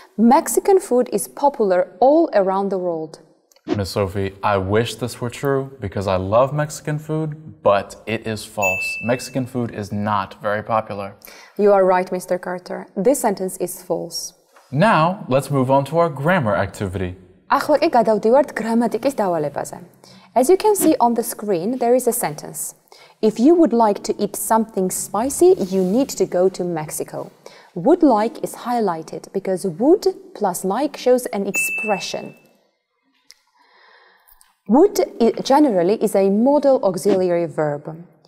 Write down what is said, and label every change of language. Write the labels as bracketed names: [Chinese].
[English] Mexican food is popular all around the world. Miss Sophie, I wish this were true because I love Mexican food, but it is false. Mexican food is not very popular. You are right, Mr. Carter. This sentence is false. Now, let's move on to our grammar activity. [Georgian] ახლა კი გადავდივართ გრამატიკის დავალებაზე. [English] As you can see on the screen, there is a sentence. If you would like to eat something spicy, you need to go to Mexico. Would like is highlighted because would plus like shows an expression. Would generally is a modal auxiliary verb.